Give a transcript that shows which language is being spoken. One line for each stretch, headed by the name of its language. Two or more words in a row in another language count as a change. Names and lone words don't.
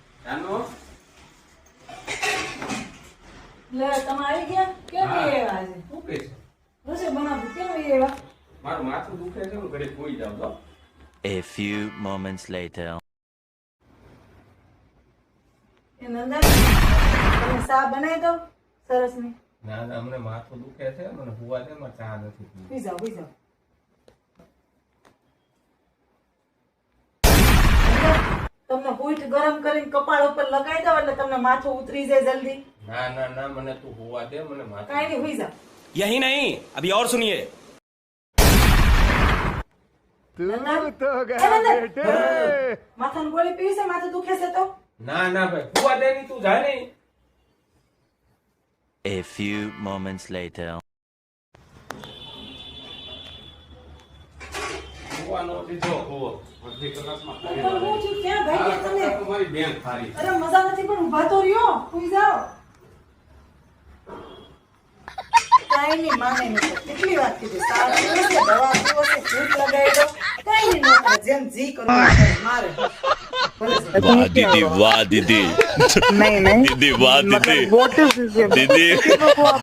Gujarati: આનો લે તમે આવી ગયા કેમ આવ્યા આજે શું કે છે? રસોઈ બનાવતી કેમ આવ્યા મારું માથું દુખે છે હું ઘરે કોઈ જાવ તો
English: A few moments later.
Gujarati: એ નંદન તમે ચા બનાવી દો સરસ ની ના ના અમને માથું દુખે છે મને હુવા દે મારે ચા નથી પીવી. પી જાઓ તમને પૂઠ ગરમ કરીને કપાળ ઉપર લગાવી દો એટલે તમને માથું ઉતરી જાય જલ્દી ના ના ના મને તું હુવા દે મને માથું કાઈ નહીં હુઈ જાઓ
Hindi: यही नहीं अभी और सुनिए
Gujarati: માથાની ગોળી પીવી છે માથું દુખે છે તો ના ના ભાઈ હુવા દે ની તું જા નહીં.
English: A few moments later.
Gujarati: હુવાનો દીધો હુવો અડધી કલાકમાં ખાઈ પણ હું છું ક્યાં ભાઈ ગયા તમે તમારી બેન ખારી અરે મજા નથી પણ ઊભા તો રહ્યો હુઈ જાઓ કાઈ નહીં માને નહીં કેટલી વાત કીધી સારું છે દવા પીવો છે ભૂખ લગાવી દો કાઈ નહીં નોકર જેમ જી કરો મારે
Hindi: वाह दीदी वाह दीदी नहीं नहीं दीदी वाह दीदी मतलब
English: what is this?
Hindi: दीदी